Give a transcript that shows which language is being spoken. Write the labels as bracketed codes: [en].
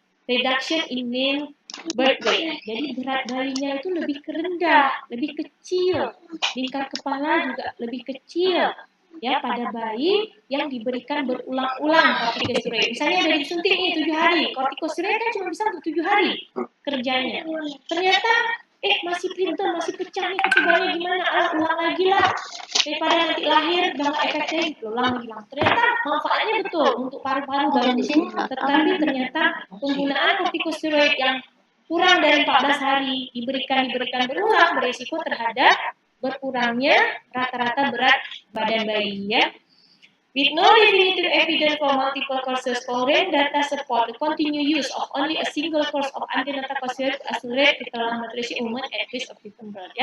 [en] Reduction in mean birth weight. [id] Jadi berat bayinya itu lebih rendah, lebih kecil. Lingkar kepala juga lebih kecil ya pada bayi yang diberikan berulang-ulang kortikosteroid. Misalnya udah disuntik nih 7 hari, kortikosteroid kan cuma bisa untuk 7 hari kerjanya. Ternyata masih preterm, masih pecah nih ketubannya gimana? Ulang lagi lah. Daripada nanti lahir udah nggak efektif, ulang. Ternyata manfaatnya betul untuk paru-paru bagus. Tetapi ternyata penggunaan kortikosteroid yang kurang dari 14 hari diberikan berulang beresiko terhadap berkurangnya rata-rata berat badan bayi ya. [en] With no definitive evidence for multiple courses, current data support the continued use of only a single course of antenatal corticosteroid to accelerate fetal maturation in women at risk of preterm birth.